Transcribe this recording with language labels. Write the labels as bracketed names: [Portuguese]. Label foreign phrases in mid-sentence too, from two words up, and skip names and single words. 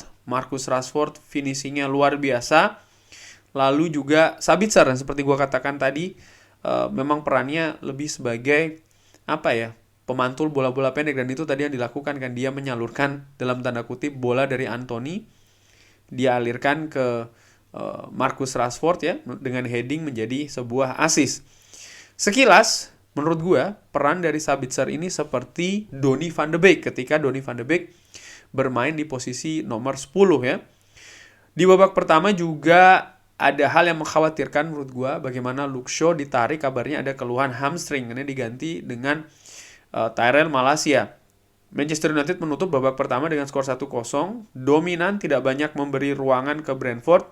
[Indonesian] Marcus Rashford finishingnya luar biasa. Lalu juga Sabitzer, dan seperti gue katakan tadi, memang perannya lebih sebagai pemantul bola-bola pendek, dan itu tadi yang dilakukan kan, dia menyalurkan dalam tanda kutip bola dari Anthony, dia alirkan ke Marcus Rashford ya, dengan heading menjadi sebuah assist. Sekilas menurut gue peran dari Sabitzer ini seperti Donny van de Beek ketika Donny van de Beek bermain di posisi nomor 10 ya. Di babak pertama juga ada hal yang mengkhawatirkan menurut gue, bagaimana Luke Shaw ditarik, kabarnya ada keluhan hamstring, ini diganti dengan Tyrell Malacia. Manchester United menutup babak pertama dengan skor 1-0, dominan, tidak banyak memberi ruangan ke Brentford.